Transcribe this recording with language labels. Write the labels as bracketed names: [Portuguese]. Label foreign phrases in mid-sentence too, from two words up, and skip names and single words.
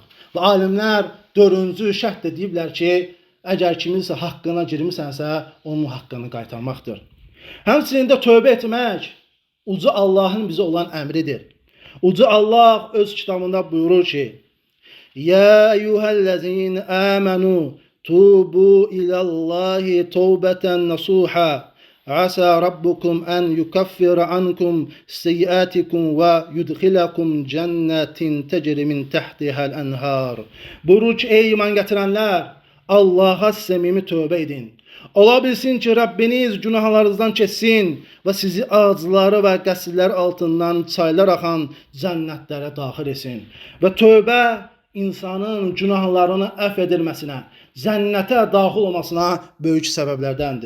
[Azerbaijani] Və alimlər dördüncü şərt də deyiblər ki, əgər kiminsə haqqına girmisənsə, onun haqqını qaytarmaqdır. Həmçinin də tövbə etmək uca Allahın bizə olan əmridir. Uca Allah öz kitabında buyurur ki, [Arabic] "يا أيها الذين آمنوا توبوا إلى الله توبة نصوحا. عسى ربكم أن يكفر عنكم سيئاتكم ويدخلكم جنات تجري من تحتها الأنهار." [Azerbaijani] Buyurur ki, ey iman gətirənlər, Allah'a səmimi tövbə edin. Ola bilsin ki, Rabbiniz günahlarınızdan keçsin və sizi ağacları və qəsrlər altından çaylar axan cənnətlərə daxil etsin. Və tövbə insanın günahlarını əfv edilməsinə, cənnətə daxil olmasına böyük səbəblərdəndir.